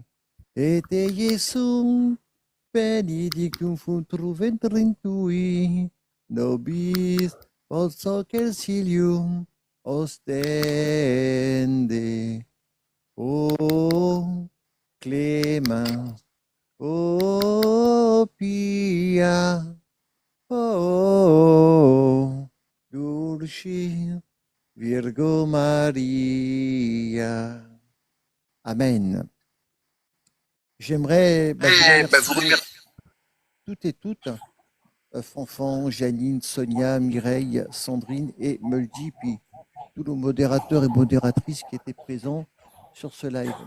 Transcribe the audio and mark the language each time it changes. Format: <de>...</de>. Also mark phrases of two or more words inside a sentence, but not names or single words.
<la>Et Iesum benedictum fructus ventris tui, nobis post exilium ostende. O clemens, o pia, o dulcis Virgo Maria. Amen.</la> <fr>J'aimerais vous remercier toutes et toutes, Fanfan, Janine, Sonia, Mireille, Sandrine et Muldi, puis tous nos modérateurs et modératrices qui étaient présents sur ce live.</fr>